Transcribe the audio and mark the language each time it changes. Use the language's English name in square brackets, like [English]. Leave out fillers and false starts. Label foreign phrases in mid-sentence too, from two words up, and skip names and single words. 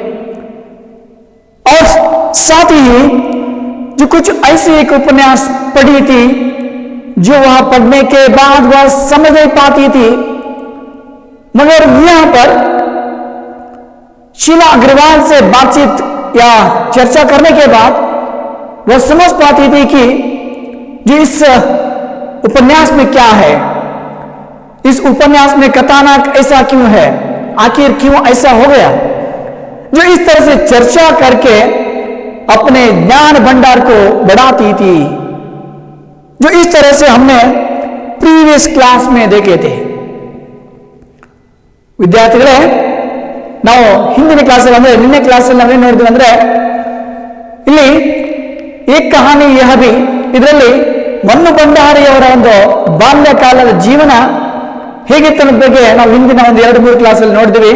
[Hindi] और साथ ही जो कुछ ऐसी एक उपन्यास पढ़ी थी जो वह पढ़ने के बाद वह समझ नहीं पाती थी, मगर यहां पर शीला अग्रवाल से बातचीत या चर्चा करने के बाद वह समझ पाती थी कि जो इस उपन्यास में क्या है, इस उपन्यास में कथानक ऐसा क्यों है, आखिर क्यों ऐसा हो गया। जो इस तरह से चर्चा करके अपने ज्ञान भंडार को बढ़ाती थी, जो इस तरह से हमने [English] previous class [Hindi] में देखे थे। [Kannada] ವಿದ್ಯಾರ್ಥಿಗಳೇ, ನಾವು ಹಿಂದಿನ ಕ್ಲಾಸಲ್ಲಿ ಅಂದ್ರೆ ನಿನ್ನೆ ಕ್ಲಾಸಲ್ಲಿ ನಾವೇನು ನೋಡಿದ್ವಿ ಅಂದ್ರೆ ಇಲ್ಲಿ ಏಕ್ ಕಹಾನಿ ಯಹ ಭಿ, ಇದರಲ್ಲಿ ಮನ್ನು ಭಂಡಾರಿಯವರ ಒಂದು ಬಾಲ್ಯಕಾಲದ ಜೀವನ ಹೇಗಿತ್ತು ಅನ್ನೋದ್ರ ಬಗ್ಗೆ ನಾವು ಹಿಂದಿನ ಒಂದು 2-3 ಕ್ಲಾಸಲ್ಲಿ ನೋಡಿದ್ವಿ.